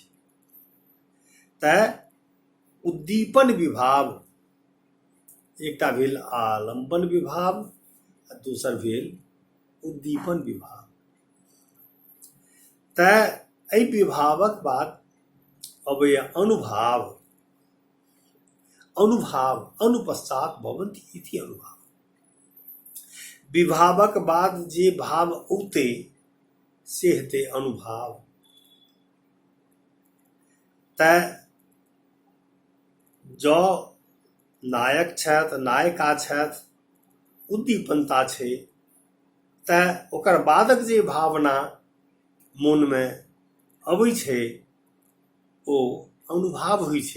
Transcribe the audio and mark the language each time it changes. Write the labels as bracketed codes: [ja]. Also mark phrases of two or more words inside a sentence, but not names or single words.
[mai] तऽ उद्दीपन विभाव एकटा भेल आलम्बन विभाव आ दोसर भेल उद्दीपन विभाव। तऽ एहि विभावक बाद अबैए अनुभाव। [sa] अनुभाव अनुपश्चात भवन्ति इति अनुभाव। [mai] विभावक बाद जे भाव औतै से हेतै अनुभाव। तऽ जँ नायक छथि, नायिका छथि, उद्दीपनता छै, तऽ ओकर बादक जे भावना मोनमे अबै छै ओ अनुभाव होइ छै।